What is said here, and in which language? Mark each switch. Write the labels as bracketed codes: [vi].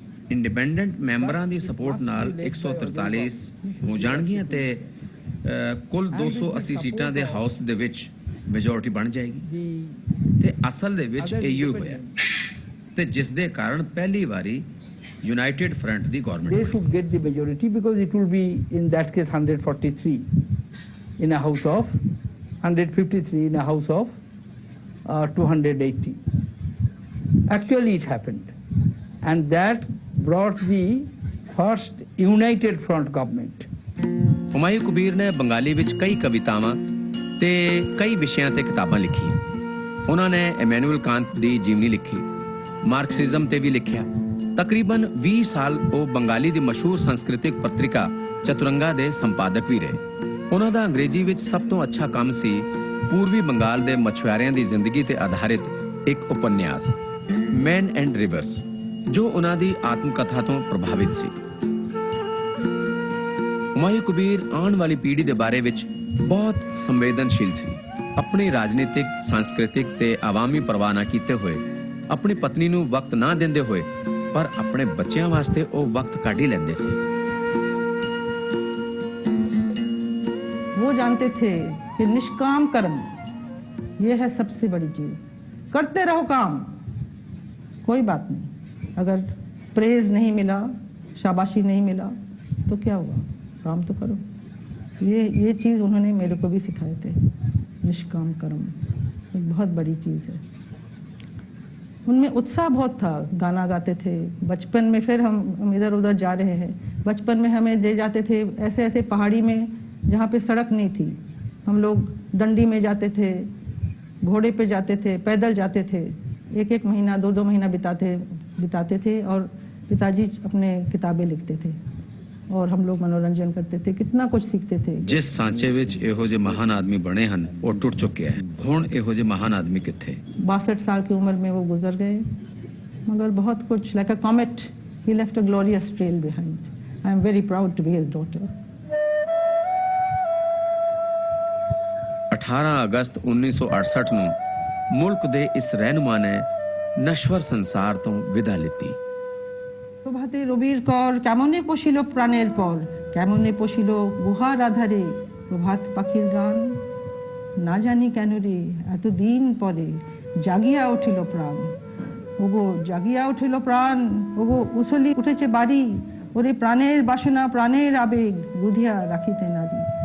[pa] Independent ਮੈਂਬਰਾਂ ਦੀ support ਨਾਲ 143 ਹੋ ਜਾਣਗੀਆਂ ਤੇ ਕੁੱਲ 280 ਸੀਟਾਂ ਦੇ ਹਾਊਸ ਦੇ ਵਿੱਚ ਮੈਜੋਰਿਟੀ ਬਣ ਜਾਏਗੀ ਤੇ ਅਸਲ ਦੇ ਵਿੱਚ ਇਹੋ ਹੋਇਆ ਤੇ ਜਿਸ ਦੇ ਕਾਰਨ ਪਹਿਲੀ ਵਾਰੀ United Front the government. [en] They should get the majority because it will be in that case 143 in a house of 153 in a house of 280. Actually it happened and that brought the first United Front government. [pa] Humayun Kabir ਨੇ ਬੰਗਾਲੀ ਵਿੱਚ ਕਈ ਕਵਿਤਾਵਾਂ ਤੇ ਕਈ ਵਿਸ਼ਿਆਂ ਤੇ ਕਿਤਾਬਾਂ ਲਿਖੀਆਂ। ਉਹਨਾਂ ਨੇ ਇਮੈਨੂਅਲ ਕਾਂਤ ਦੀ ਜੀਵਨੀ ਲਿਖੀ, ਮਾਰਕਸਿਜ਼ਮ ਤੇ ਵੀ ਲਿਖਿਆ ਤਕਰੀਬਨ 20 ਸਾਲ ਉਹ ਬੰਗਾਲੀ ਦੀ ਮਸ਼ਹੂਰ ਸੰਸਕ੍ਰਿਤਿਕ ਪੱਤਰਿਕਾ ਚਤੁਰੰਗਾ ਦੇ ਸੰਪਾਦਕ ਵੀ ਰਹੇ। ਉਹਨਾਂ ਦਾ ਅੰਗਰੇਜ਼ੀ ਵਿੱਚ ਸਭ ਤੋਂ ਅੱਛਾ ਕੰਮ ਸੀ ਪੂਰਬੀ ਬੰਗਾਲ ਦੇ ਮਛੁਆਰਿਆਂ ਦੀ ਜ਼ਿੰਦਗੀ ਤੇ ਆਧਾਰਿਤ ਇੱਕ ਉਪਨਿਆਸ ਮੈਨ ਐਂਡ ਰਿਵਰਸ, ਜੋ ਉਹਨਾਂ ਦੀ ਆਤਮ ਕਥਾ ਤੋਂ ਪ੍ਰਭਾਵਿਤ ਸੀ। ਹੁਮਾਯੂੰ ਕਬੀਰ ਆਉਣ ਵਾਲੀ ਪੀੜ੍ਹੀ ਦੇ ਬਾਰੇ ਵਿੱਚ ਬਹੁਤ ਸੰਵੇਦਨਸ਼ੀਲ ਸੀ। ਆਪਣੀ ਰਾਜਨੀਤਿਕ, सांस्कृतिक ਤੇ ਆਵਾਮੀ ਪਰਵਾਹ ਨਾ ਕੀਤੇ ਹੋਏ, ਆਪਣੀ ਪਤਨੀ ਨੂੰ ਵਕਤ ਨਾ ਦਿੰਦੇ ਹੋਏ, ਪਰ ਆਪਣੇ ਬੱਚਿਆਂ ਵਾਸਤੇ ਉਹ ਵਕਤ ਕੱਢ ਹੀ ਲੈਂਦੇ ਸੀ। [hi] वो जानते थे कि निष्काम कर्म ये है सबसे बड़ी चीज। करते रहो काम, कोई बात नहीं। अगर प्रेज नहीं मिला, शाबाशी नहीं मिला तो क्या हुआ, काम तो करो। ये चीज उन्होंने मेरे को भी सिखाए थे। निष्काम कर्म एक बहुत बड़ी चीज है। उनमें उत्साह बहुत था, गाना गाते थे। बचपन में फिर हम इधर उधर जा रहे हैं, बचपन में हमें ले जाते थे ऐसे ऐसे पहाड़ी में जहाँ पे सड़क नहीं थी। हम लोग डंडी में जाते थे, घोड़े पे जाते थे, पैदल जाते थे। एक एक महीना, दो दो महीना बिताते थे और पिताजी अपने किताबें लिखते थे और हम लोग मनोरंजन करते थे, कितना कुछ सीखते थे। [pa] ਜਿਸ ਸਾਂਚੇ ਵਿੱਚ ਇਹੋ ਜਿਹੇ ਮਹਾਨ ਆਦਮੀ ਬਣੇ ਹਨ ਉਹ ਟੁੱਟ ਚੁੱਕਿਆ ਹੈ। ਹੁਣ ਇਹੋ ਜਿਹੇ ਮਹਾਨ ਆਦਮੀ ਕਿੱਥੇ? [hi] 62 साल की उम्र में वो गुजर गए, मगर बहुत कुछ, [en] like a comet, he left a glorious trail behind. I am very proud to be his daughter. [pa] 18 ਅਗਸਤ 1968 ਨੂੰ ਮੁਲਕ ਦੇ ਇਸ ਰਹਿਨੁਮਾ ਨੇ ਨਸ਼ਵਰ ਸੰਸਾਰ ਤੋਂ ਵਿਦਾ ਲਿੱਤੀ। [bn] প্রভাতে রবির কর কেমনে পশিল প্রাণের পর, কেমনে পশিল গুহার আধারে প্রভাত পাখির গান। না জানি কেন রে এত দিন পরে জাগিয়া উঠিল প্রাণ। ওগো জাগিয়া উঠিল প্রাণ, ওগো উছলি উঠেছে বাড়ি। ওরে প্রাণের বাসনা, প্রাণের আবেগ রুধিয়া রাখিতে নারী।